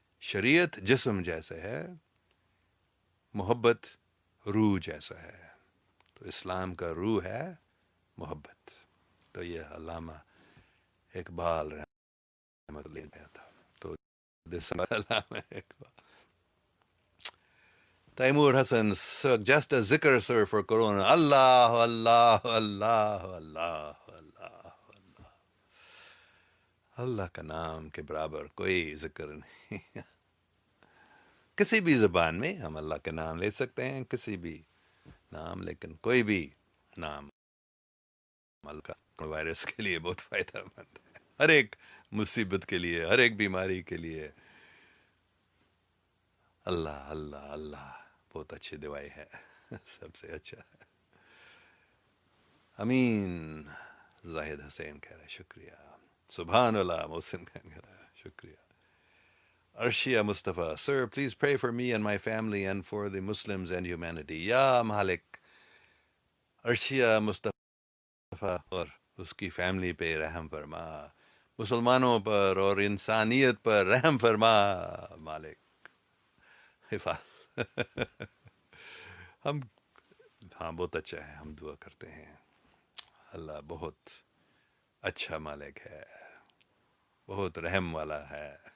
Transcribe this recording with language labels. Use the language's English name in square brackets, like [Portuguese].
[Urdu] شریعت جسم جیسا ہے، محبت روح جیسا ہے، تو اسلام کا روح ہے محبت. تو یہ علامہ اقبال رحمۃ اللہ علیہ تھا. تو علامہ Iqbal. [English] Taimur Hassan, sir, just a zikr, sir, for Corona. [Arabic] Allah, Allah, Allah, Allah, Allah, Allah. [Urdu] اللہ کا نام کے برابر کوئی ذکر نہیں. کسی بھی زبان میں ہم اللہ کا نام لے سکتے ہیں، کسی بھی نام، لیکن کوئی بھی نام اللہ کا وائرس کے لیے بہت فائدہ مند ہے، ہر ایک مصیبت کے لیے، ہر ایک بیماری کے لیے. اللہ اللہ اللہ بہت اچھی دوائی ہے، سب سے اچھا ہے. امین. زاہد حسین کہہ رہا ہے شکریہ. سبحان اللہ. محسن کہہ رہا ہے شکریہ. [English] Arshia Mustafa, sir, please pray for me and my family and for the Muslims and humanity. [Urdu] Ya Malik. Arshia Mustafa اور اس کی فیملی پہ رحم فرما، مسلمانوں پر اور انسانیت پر رحم فرما مالک. ہم ہاں بہت اچھا ہے، ہم دعا کرتے ہیں. اللہ بہت اچھا مالک ہے، بہت رحم والا ہے.